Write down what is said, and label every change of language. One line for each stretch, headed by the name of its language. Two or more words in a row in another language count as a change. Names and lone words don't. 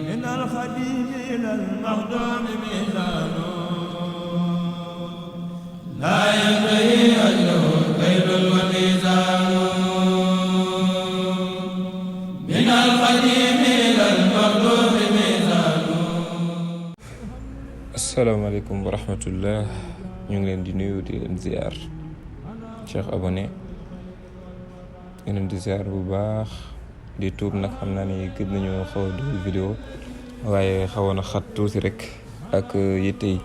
Arabic: من الخديم إلى المخدوم ميزان لا ينتهي أجله كيل وميزان من الخديم إلى المخدوم ميزان. السلام عليكم ورحمة الله.
Wolof: ñu ngi leen di nuyu di leen ziar Cheikh abonné ñu leen di ziar bu baax di tuub nag xam naa ni gëj nañu xaw a dugal vidéo waaye xawoon a xat tuuti rek ak yitte yi.